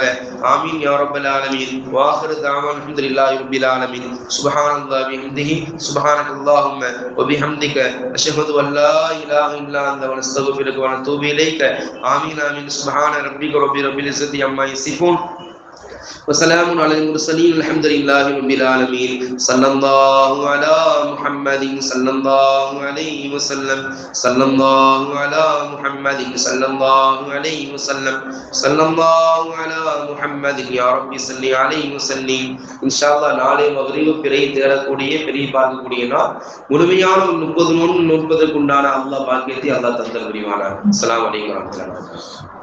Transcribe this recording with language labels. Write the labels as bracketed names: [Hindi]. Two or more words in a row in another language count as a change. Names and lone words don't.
[Arabic] آمين يا رب العالمين. وآخر دعوانا الحمد لله رب العالمين سبحان الله وبحمده سبحانك اللهم وبحمدك أشهد أن لا إله إلا أنت ونستغفرك ونتوب إليك. آمين آمين سبحان ربك رب العزة عما يصفون وسلام على المرسلين الحمد لله رب العالمين. صلى الله على محمد صلى الله عليه وسلم. صلى الله على محمد صلى الله عليه وسلم. صلى الله على محمد يا رب صل عليه وسلم. ان شاء الله [Tamil] நாளை மக்ரிப் பிறை தேடக்கூடிய பிறை பார்க்கக்கூடிய நாள் முழுமையான 30 நோன்பு நோன்பதற்குண்டான அல்லாஹ் பாக்கியத்தை அல்லாஹ் தந்தல் புரிவானாக. [Arabic] السلام عليكم ورحمة الله وبركاته.